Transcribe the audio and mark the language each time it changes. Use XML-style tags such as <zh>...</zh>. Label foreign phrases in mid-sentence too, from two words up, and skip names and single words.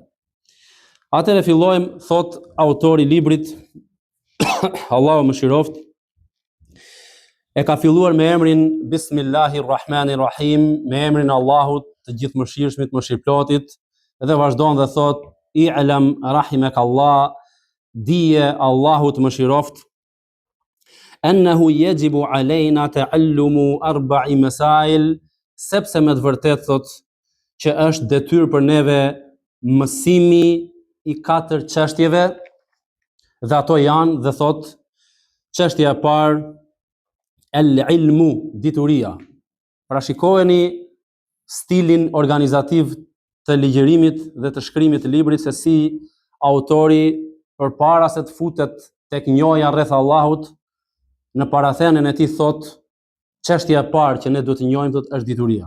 <sq>Atëherë fillojmë, thot autori i librit, Allahu mëshiroft, e ka filluar me emrin Bismillahirrahmanirrahim, me emrin Allahut të gjithëmëshirshmit, mëshirëplotit, dhe vazhdon dhe thot:</sq> <ar>اعلم رحمك الله,</ar> <sq>dije Allahut mëshiroft,</sq> <ar>أنه يجب علينا تعلم أربع مسائل,</ar> <sq>sepse me të vërtet thot që është detyrë për neve mësimi i 4 çështjeve, dhe ato janë, dhe thot, çështja e parë, el-ilmu, dituria. Pra shikojeni stilin organizativ të ligjërimit dhe të shkrimit të librit, se si autori përpara se të futet tek njohja rreth Allahut, në parathënien e tij thot, çështja e parë që ne duhet të njohim thot është dituria.</sq>